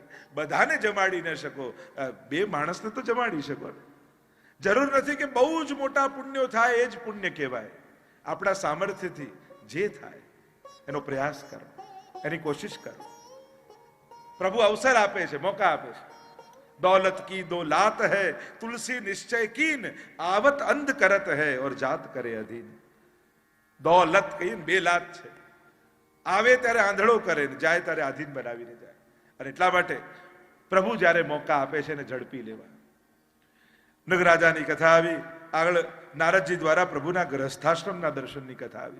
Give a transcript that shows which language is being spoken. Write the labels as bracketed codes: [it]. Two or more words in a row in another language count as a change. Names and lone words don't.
[gu] બધાને જમાડી ન શકો, બે માણસને તો જમાડી શકો ને. જરૂર નથી કે બહુ જ મોટા પુણ્યો થાય એ જ પુણ્ય કહેવાય. આપણા સામર્થ્યથી જે થાય એનો પ્રયાસ કરો, એની કોશિશ કરો. પ્રભુ અવસર આપે છે, મોકા આપે છે. [hi] दौलत की दो लात है, तुलसी निश्चय कीन, आवत अंध करत है और जात करे अधीन. [gu] દોલત કહીએ બે લાત છે. આવે ત્યારે આંધળો કરે, જાય ત્યારે આધીન બનાવીને જાય. અને એટલા માટે પ્રભુ જ્યારે મોકા આપે છે એને ઝડપી લેવા. નગરાજાની કથા આવી. આગળ નારદજી દ્વારા પ્રભુના ગ્રસ્થાશ્રમના દર્શનની કથા આવી.